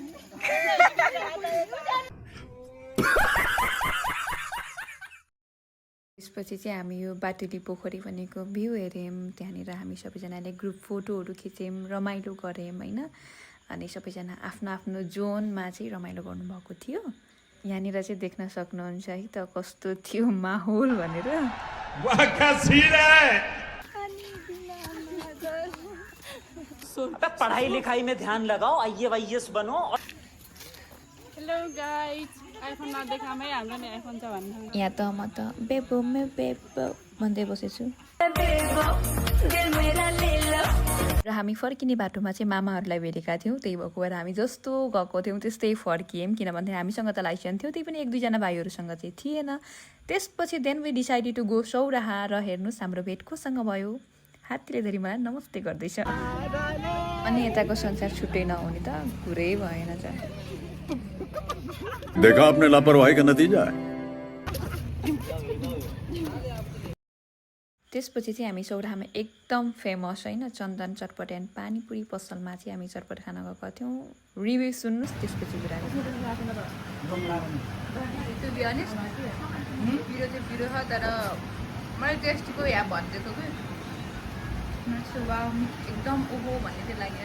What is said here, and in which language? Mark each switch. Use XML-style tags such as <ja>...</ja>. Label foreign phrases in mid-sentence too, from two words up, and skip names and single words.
<ne>त्यसपछि चाहिँ हामी यो बाटुली पोखरी भनेको भ्यू हेऱ्यौँ। त्यहाँनिर हामी सबैजनाले ग्रुप फोटोहरू खिच्यौँ, रमाइलो गऱ्यौँ होइन। अनि सबैजना आफ्नो आफ्नो जोनमा चाहिँ रमाइलो गर्नुभएको थियो। यहाँनिर चाहिँ देख्न सक्नुहुन्छ है त कस्तो थियो माहौल भनेर।</ne> <hi>पढ़ाई लिखाई में ध्यान लगाओ, IAS बनो।</hi> <en>hello guys,</en> <ne>आइफोन नदेखामै हाम्रो नि आइफोन छ भन्नु। यहाँ त म त बेबो भन्दै बसेछु। र हामी फर्किने बाटोमा चाहिँ मामाहरूलाई भेटेका थियौँ। त्यही भएको भएर हामी जस्तो गएको थियौँ त्यस्तै फर्कियौँ। किनभने हामीसँग त लाइसेन्स थियो, त्यही पनि 1-2 भाइहरूसँग चाहिँ थिएन। त्यसपछि</ne> <en>then we decided to go</en> <ne>सौराहा। र हेर्नुहोस् हाम्रो भेट कोसँग भयो, हात्तीले धरि मलाई नमस्ते गर्दैछ। अनि यताको संसार छुट्टै नहुने त कुरै भएन त।</ne> <hi>देखा आपने लापरवाही का नतीजा है।</hi> <ne>त्यसपछि चाहिँ हामी सौराहामा एकदम फेमस होइन चन्दन चटपट एन्ड पानीपुरी पसलमा चाहिँ हामी चटपट खान गएका थियौँ। रिभ्यू सुन्नुहोस् त्यसपछि कुरा पिरो छ तर मैले टेस्टको यहाँ भनिदिएको कि एकदम ओहो भन्ने चाहिँ लाग्यो।</ne>